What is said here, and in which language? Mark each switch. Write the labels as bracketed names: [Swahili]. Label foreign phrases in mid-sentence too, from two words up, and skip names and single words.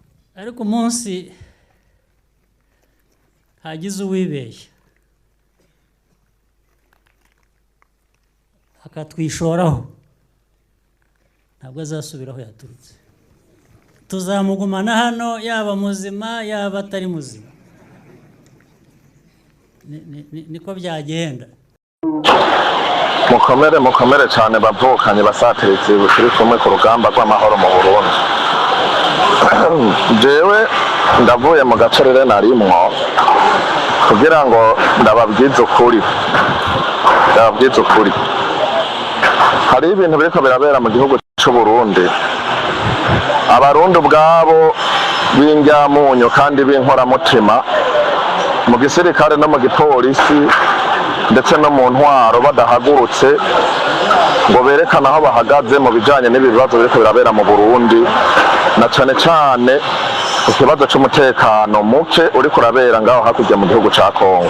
[Kinyarwanda] ariko umunsi hagize uwibeshya akatwishoraho ntabwo azasubiraho yaturutse tuzamugumana hano yaba muzima yaba atari muzima niko byagenda [Rundi] mukomere cyane bavukanye basatiritse turi kumwe ku rugamba rw'amahoro mu Burundi jewe ndavuye mu gacerere narimwo kugira ngo ndababwize ukuri hari ibintu biriko birabera mu gihugu cy'u Burundi abarundi ubwabo b'indyamunyo kandi b'inkoramutima mu gisirikare no mu gipolisi ndetse no mu ntwaro badahagurutse ngo berekane aho bahagaze mu bijanye n'ibibazo biriko birabera mu Burundi na cane cane ikibazo c'umutekano muke uriko urabera ngaho hakurya mu gihugu ca Kongo.